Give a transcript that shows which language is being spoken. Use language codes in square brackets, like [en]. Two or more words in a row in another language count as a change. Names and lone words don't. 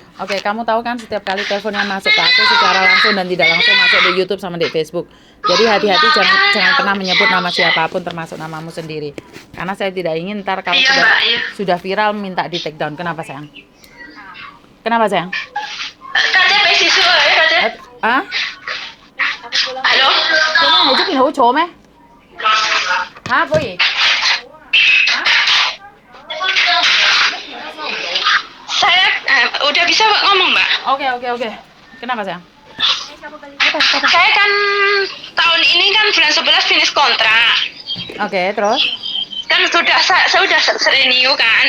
[id] Oke, kamu tahu kan setiap kali telepon yang masuk ke aku secara langsung dan tidak langsung masuk di YouTube sama di Facebook. Jadi hati-hati, jangan pernah menyebut nama siapapun termasuk namamu sendiri. Karena saya tidak ingin ntar kalau Iya sudah Mbak, iya. sudah viral minta di [en] take down. [id] Kenapa sayang? Kenapa sayang? KTP siswa ya KTP. Ah? Halo. [vi] Chỗ này giúp mình hỗ trợ咩? Hả cô gì? [id] Saya udah bisa Mbak ngomong Mbak. Oke. Kenapa sayang? Saya kan tahun ini kan bulan 11 finish kontrak. Oke, terus? Kan saya sudah renew kan.